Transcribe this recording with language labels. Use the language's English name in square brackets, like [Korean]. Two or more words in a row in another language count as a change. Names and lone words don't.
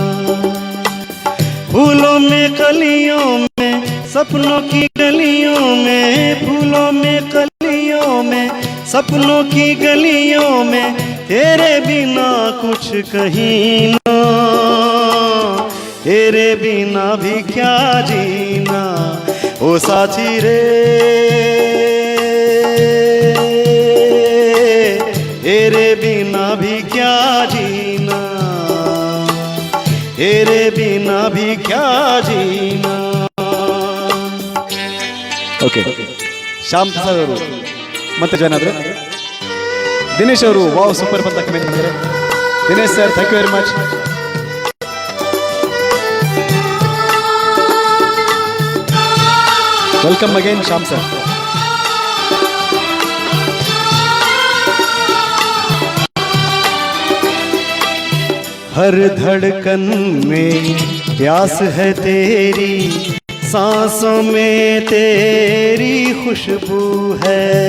[Hindi] फूलों में कलियों में सपनों की गलियों में, फूलों में कलियों में सपनों की गलियों में तेरे बिना कुछ कहीं ना, तेरे बिना भी क्या जीना। ओ साथी रे तेरे बिना भी क्या जीना, तेरे बिना भी क्या जीना। [Kannada] ಓಕೆ, ಶ್ಯಾಮ್ ಪ್ರಸಾದ್ ಅವರು ಮತ್ತೆ ಜಾಯ್ನ್ ಆದರು. ದಿನೇಶ್ ಅವರು [English] wow super [Kannada] ಅಂತ ಕಮೆಂಟ್ ಮಾಡಿದ್ದಾರೆ. [English] Dinesh sir, thank you very much. Welcome again Shyam sir. [Hindi] हर धड़कन में प्यास है तेरी, सांसों में तेरी खुशबू है।